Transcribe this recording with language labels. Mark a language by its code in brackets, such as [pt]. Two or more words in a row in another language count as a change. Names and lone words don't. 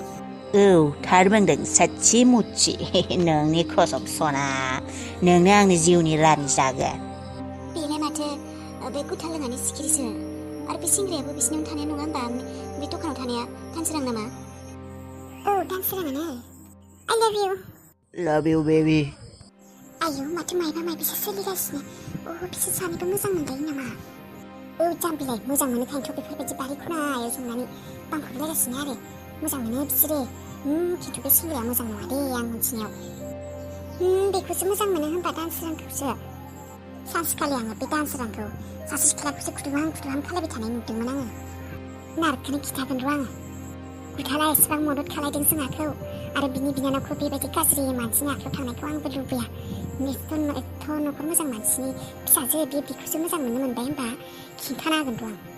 [brx] औ थार बुंदों सच्ची मुच्ची नोंनि खसम सना नोंनो आंनि जिउनि रानि जागोन बेलाय माथो बे गुथा लोंनानै सिखिरिसो आरो बे सेंग्रायाबो बिसिनावनो थानाय नङा होमबा बे दखानाव थानाया दानसोरां नामा औ दानसोराङानो [en] I love you baby [brx] आयौ माथो मायबा मायबिसो सोलिगासिनो बिसोर सानैबो मोजां मोनलायो नामा औ जाम्बिलाय मोजां मोनोखायनोथ' बेफोरबायदि बारि खनायाव जंनानै बांखुरलायगासिनो आरो मोजां मोनो बिसोरो खिन्थु बे सेंग्राया मोजां नङा दे आं मिथिनायाव बेखौसो मोजां मोनो होनबा दानसोरांखौसो सानसेखालि आङो बे दानसोरांखौ सासे सिख्लाखौसो खुदुहां खालायबाय थानाय नुदोंमोन आङो नारखोनो खिथागोन र' आङो गुथाला एसेबां मदद खालायदों जोंहाखौ आरो बिनि बिनानावखौ बेबायदि गाज्रि मानसिनि आखायाव थांनायखौ आंबो लुबैया एथ' न'खर मोजां मानसिनि फिसाजो बेखौसो मोजां मोननो मोनबाय होनबा खिन्थाना होगोन र' आं